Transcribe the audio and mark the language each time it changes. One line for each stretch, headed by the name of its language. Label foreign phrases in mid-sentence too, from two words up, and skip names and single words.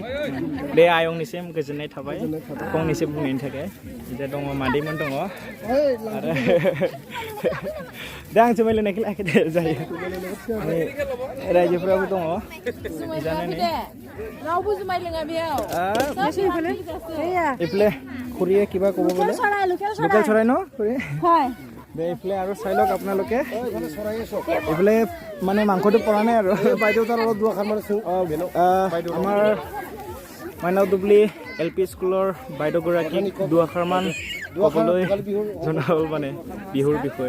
Bodo: दे आयंनिसिम गोजोननाय थाबाय फंनैसो बुंनायनि थाखाय बिदा दङ मादैमोन दङ आरो दा आं जुमाय लोंनायखौ लाखि दे जायो रायजोफोराबो दङ रावबो जुमाय लोङा बेयाव
Assamese: इफले खुৰীয়ে কিবা ক'ব বোলে লোকেল চৰাই ন খুৰী হয় দে ইফলে আৰু চাই লওক আপোনালোকে ইফলে মানে মাংসটো পৰা নাই আৰু বাইদেউ তাৰ অলপ দুআষাৰ মাৰিছো আমাৰ মাইনাও দুবলি LP স্কুলৰ বাইদেউগৰাকীক দুআষাৰমান ক'বলৈ জনাব মানে বিহুৰ বিষয়ে